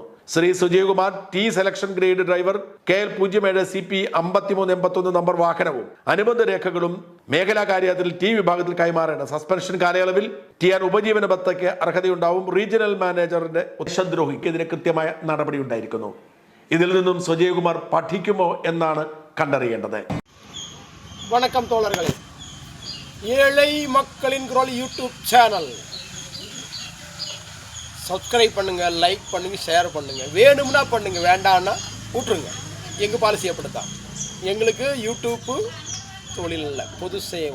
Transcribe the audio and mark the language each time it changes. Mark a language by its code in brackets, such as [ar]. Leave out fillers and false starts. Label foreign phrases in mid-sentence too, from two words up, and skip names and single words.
[ml] ശ്രീ സുജയകുമാർ ടി [en] selection grade driver [ml] KL 07 CP 5381 നമ്പർ വാഹനവും അനുബന്ധ രേഖകളും മേഖലാ കാര്യത്തിൽ ടി വിഭാഗത്തിൽ കൈമാറേണ്ട. സസ്പെൻഷൻ കാലയളവിൽ TR ഉപജീവന ഭത്തയ്ക്ക് അർഹതയുണ്ടാവും. [en] regional manager [ml] ദേശദ്രോഹിക്കെതിരെ കൃത്യമായ നടപടി ഉണ്ടായിരിക്കുന്നു. ഇതിൽ നിന്നും സുജയകുമാർ പഠിക്കുമോ എന്നാണ് கண்டறியேண்டது. [ta] வணக்கம் தோழர்களே, ஏழை மக்களின் குரல் [en] YouTube channel subscribe [ta] பண்ணுங்க, லைக் பண்ணுங்க, ஷேர் பண்ணுங்க. வேணும்னா பண்ணுங்க, வேண்டாம்னா விட்டுருங்க. எங்கள் பாலிசி அப்படி தான். எங்களுக்கு யூடியூப்பு தொழில் இல்லை, பொது சேவை.